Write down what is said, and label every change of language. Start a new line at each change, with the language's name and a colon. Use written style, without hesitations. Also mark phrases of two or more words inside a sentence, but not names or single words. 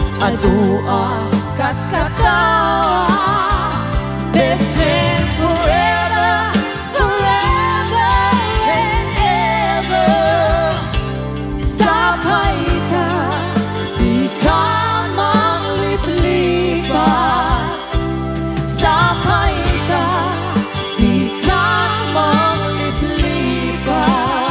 Iloko: adua kat kata
English: best friend forever, forever and ever.
Iloko: Sabay ka, di ka mangliplipat. Sabay ka, di ka mangliplipat.